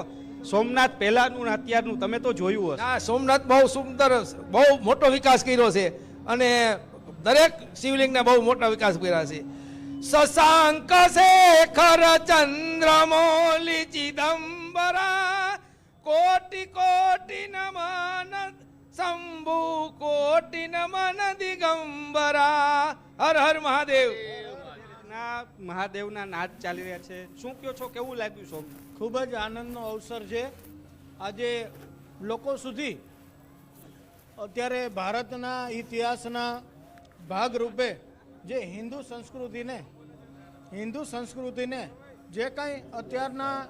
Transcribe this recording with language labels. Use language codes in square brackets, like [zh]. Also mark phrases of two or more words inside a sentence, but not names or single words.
[gu] સોમનાથ પહેલાનું ને અત્યારનું તમે તો જોયું હશે। હા, સોમનાથ બહુ સુંદર, બહુ મોટો વિકાસ કર્યો છે અને દરેક શિવલિંગને બહુ મોટા વિકાસ કર્યા છે। [hi] शशांक शेखर चंद्रमौली चिदम्बरा कोटि कोटि नमन शंभु कोटि नमन दिगंबरा हर हर महादेव [gu] મહાદેવના નાદ ચાલી રહ્યા છે, શું કહો છો, કેવું લાગ્યું સોમનાથ? ખૂબ જ આનંદનો અવસર છે. આજે લોકો સુધી અત્યારે ભારતના ઇતિહાસના ભાગરૂપે જે હિન્દુ સંસ્કૃતિને જે કાંઈ અત્યારના